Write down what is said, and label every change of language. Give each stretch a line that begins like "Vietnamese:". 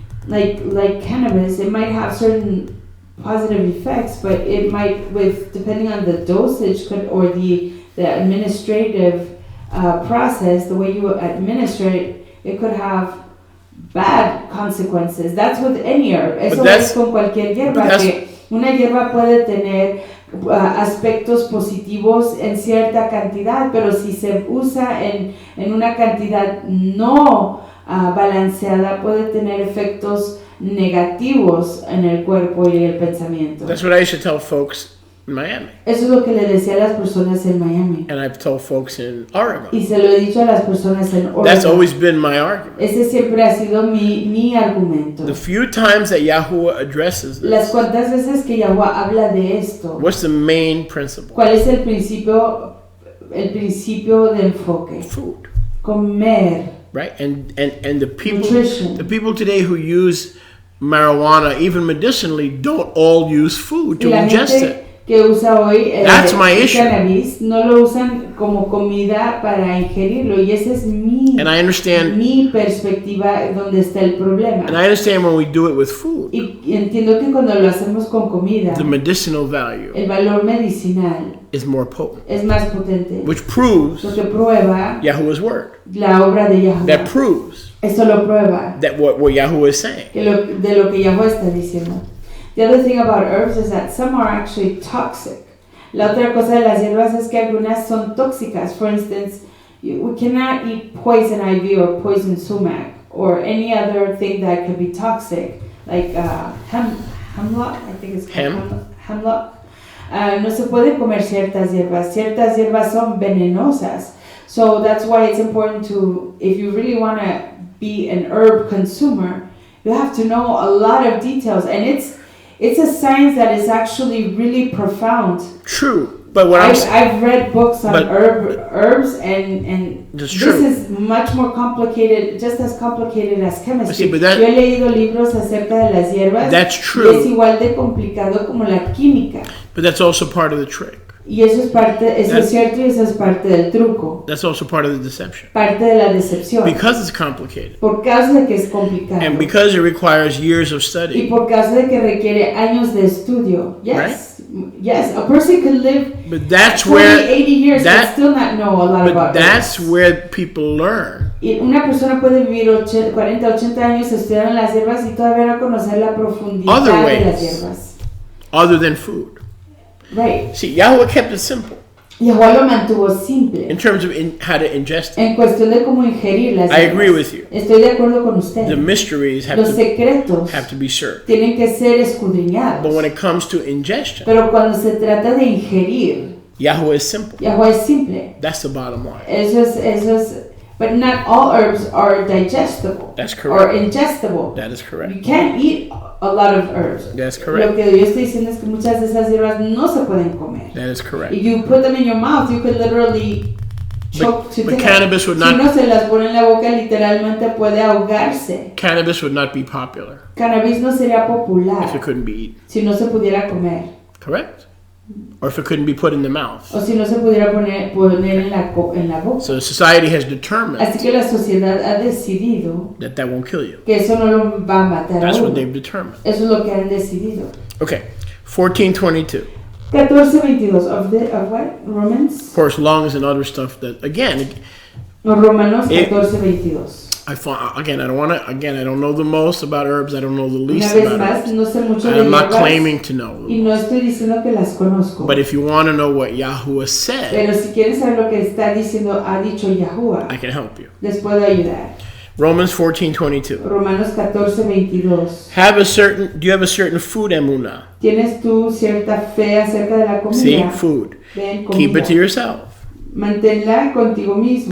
English: like cannabis, it might have certain positive effects, but it might, depending on the dosage or the administrative process, the way you administer it, it could have bad consequences. That's with any herb.
Spanish: Eso es con cualquier hierba, que una hierba puede tener aspectos positivos en cierta cantidad, pero si se usa en una cantidad no balanceada, puede tener efectos negativos en el cuerpo y el pensamiento.
English: That's what I used to tell folks in Miami.
Spanish: Eso es lo que le decía a las personas en Miami.
English: And I've told folks in Oregon.
Spanish: Y se lo he dicho a las personas en Oregon.
English: That's always been my argument.
Spanish: Ese siempre ha sido mi argumento.
English: The few times that Yahuwah addresses this,
Spanish: las cuantas veces que Yahuwah habla de esto,
English: what's the main principle?
Spanish: ¿Cuál es el principio de enfoque?
English: Food.
Spanish: Comer.
English: Right? And the people Nutrition. The people today who use marijuana, even medicinally, don't all use food to ingest it.
Spanish: Que usa hoy
English: That's my issue.
Spanish: Cannabis no lo usan como comida para ingerirlo, y esa es mi perspectiva donde está el problema.
English: And I understand when we do it with food.
Spanish: Y entiendo que cuando lo hacemos con comida,
English: the medicinal value
Spanish: el valor medicinal
English: is more potent.
Spanish: Es más potente.
English: Which proves
Spanish: lo que prueba
English: Yahuwah's word.
Spanish: La obra de Yahuwah.
English: That proves
Spanish: Esto lo prueba.
English: That what Yahuwah is saying.
Spanish: De lo que Yahuwah está diciendo.
English: The other thing about herbs is that some are actually toxic.
Spanish: La otra cosa de las hierbas es que algunas son tóxicas.
English: For instance, we cannot eat poison ivy or poison sumac or any other thing that could be toxic, like hemlock, I think it's called hemlock.
Spanish: No se puede comer ciertas hierbas son venenosas.
English: So that's why it's important to, if you really want to be an herb consumer, you have to know a lot of details, and it's a science that is actually really profound. True, but what I've read books on herbs, and this is much more complicated, just as complicated as chemistry.
Spanish: Yo he leído libros acerca de las hierbas.
English: That's true.
Spanish: Y es igual de complicado como la química.
English: But that's also part of the trick.
Spanish: Y eso es cierto, y eso es parte del truco.
English: That's also part of the deception.
Spanish: Parte de la decepción.
English: Because it's complicated.
Spanish: Por causa de que es complicado.
English: And because it requires years of study.
Spanish: Y por causa de que requiere años de estudio.
English: Yes. Right? Yes. A person could live 80 years and still not know a lot about it. But that's where people learn.
Spanish: Y una persona puede vivir 40, 80 años estudiando las hierbas y todavía no conocer la profundidad de las hierbas.
English: Other than food. Right. See, Yahuwah kept it simple.
Spanish: Yahuwah lo mantuvo simple.
English: In terms of how to ingest it.
Spanish: En cuestión de cómo ingerir las hierbas.
English: I agree with you.
Spanish: Estoy de acuerdo con usted.
English: The mysteries
Spanish: Los secretos
English: have to be searched.
Spanish: Tienen que ser escudriñados.
English: But when it comes to ingestion,
Spanish: pero cuando se trata de ingerir,
English: Yahuwah is simple.
Spanish: Yahuwah es simple.
English: That's the bottom line.
Spanish: Eso es.
English: But not all herbs are digestible. That's correct. Or ingestible. That is correct. You can't eat a lot of herbs. That's correct.
Spanish: Lo que yo estoy diciendo es que muchas de esas hierbas no se pueden comer.
English: That is correct. If you put them in your mouth, you could literally choke to death. But cannabis would not.
Spanish: Si uno se las pone en la boca, literalmente puede ahogarse.
English: Cannabis would not be popular.
Spanish: Cannabis no sería popular.
English: If it couldn't be eaten.
Spanish: Si no se pudiera comer.
English: Correct. Or if it couldn't be put in the mouth.
Spanish: O si no se pudiera poner en la boca.
English: So society has determined.
Spanish: Así que la sociedad ha decidido.
English: That won't kill you.
Spanish: Que eso no lo va a matar.
English: That's what they've determined.
Spanish: Eso es lo que han decidido.
English: Okay, 14:22. 14:22 of what? Romans. Of course, lungs and other stuff that again.
Spanish: Romanos 14:22.
English: I don't know the most about herbs. I don't know the least
Spanish: Una vez
English: about
Spanish: más,
English: herbs.
Spanish: no sé mucho
English: I'm not
Spanish: hierbas,
English: claiming to know them.
Spanish: Y no estoy diciendo que las conozco.
English: But if you want to know what Yahuwah said,
Spanish: pero si quieres saber lo que está diciendo, ha dicho Yahuwah,
English: I can help you.
Spanish: Les puedo ayudar.
English: Romans 14:22.
Spanish: Romanos 14:22.
English: Do you have a certain food emunah?
Spanish: ¿Tienes tú cierta fe acerca de la comida?
English: See, food. Keep it to yourself.
Spanish: Manténla contigo mismo.